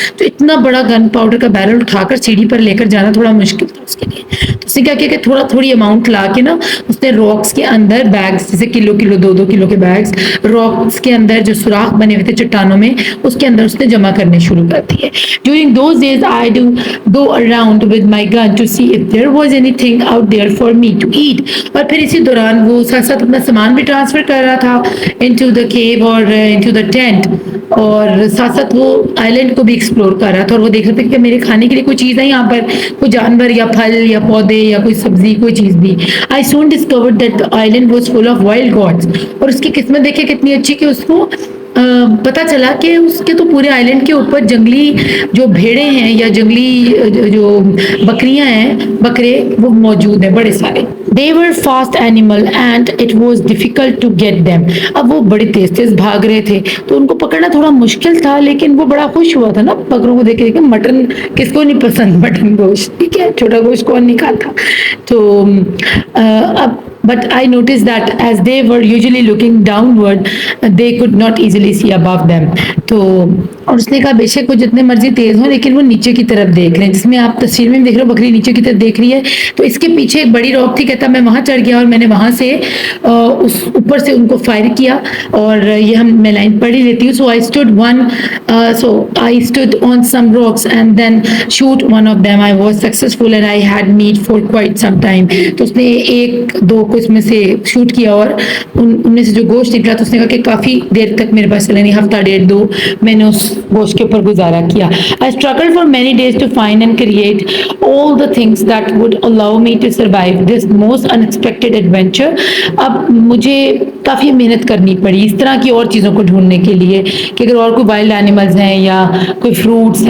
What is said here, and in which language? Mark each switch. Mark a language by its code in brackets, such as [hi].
[ur] تو اتنا بڑا گن پاؤڈر کا بیرل اٹھا کر سیڑھی پر لے کر جانا تھوڑا مشکل تھا اس کے لیے. تو اس نے کیا کیا کہ تھوڑا تھوڑی اماؤنٹ لا کے نا اس نے راکس کے اندر بیگس, جیسے کلو کلو 2-2 کلو کے بیگس, راکس کے اندر جو سوراخ بنے ہوئے تھے چٹانوں میں اس کے اندر اس نے جمع کرنے شروع کر دیے. [en] During those days I do go around with my gun to see if there was anything out there for me to eat. [ur] اور پھر اسی دوران وہ ساتھ ساتھ اپنا سامان بھی ٹرانسفر کر رہا تھا [en] into the cave [ur] اور [en] into the tent, [ur] اور ساتھ ساتھ وہ آئی لینڈ کو بھی ایکسپلور کر رہا تھا, اور وہ دیکھ رہا تھا کہ میرے کھانے کے لیے کوئی چیز ہے یہاں پر, کوئی جانور یا پھل یا پودے یا کوئی سبزی کوئی چیز بھی. [en] I soon discovered that the island was full of wild goats. [ur] اور اس کی قسمت دیکھے کتنی اچھی کہ اس کو پتا چلا کہ اس کے تو پورے آئی لینڈ کے اوپر جنگلی جو بھیڑیں ہیں یا جنگلی جو بکریاں ہیں, بکرے, وہ موجود ہیں بڑے سارے. [en] They were fast animal and it was difficult to get them. [ur] اب وہ بڑے تیز تیز بھاگ رہے تھے تو ان کو پکڑنا تھوڑا مشکل تھا, لیکن وہ بڑا خوش ہوا تھا نا بکروں کو دیکھ کے. مٹن کس کو نہیں پسند, مٹن گوشت, ٹھیک ہے, چھوٹا گوشت کون نہیں کھاتا. تو اب [en] but I noticed that as they were usually looking downward, they could not easily see above them. [ur] تو اور اس نے کہا بے شک وہ جتنے مرضی تیز ہوں لیکن وہ نیچے کی طرف دیکھ رہے ہیں, جس میں آپ تصویر میں دیکھ رہے ہو بکری نیچے کی طرف دیکھ رہی ہے. تو اس کے پیچھے ایک بڑی راک تھی, کہتا میں وہاں چڑھ گیا اور میں نے وہاں سے اس اوپر سے ان کو فائر کیا, اور یہ میں لائن پڑھ ہی لیتی ہوں. [en] So I stood on some rocks and then shoot one of them. I was successful and I had meat for quite some time. [ur] تو اس نے ایک دو کو اس میں سے شوٹ کیا اور ان میں سے جو گوشت نکلا تو اس نے کہا کہ کافی دیر تک میرے پاس چلے, ہفتہ ڈیڑھ دو میں نے اس گوشت کے اوپر گزارا کیا. [en] I struggled for many days to find and create all the things that would allow me to survive this most unexpected adventure. [ur] اب مجھے کافی محنت کرنی پڑی اس طرح کی اور چیزوں کو ڈھونڈنے کے لیے کہ اگر اور کوئی وائلڈ اینیملز ہیں یا کوئی فروٹس ہیں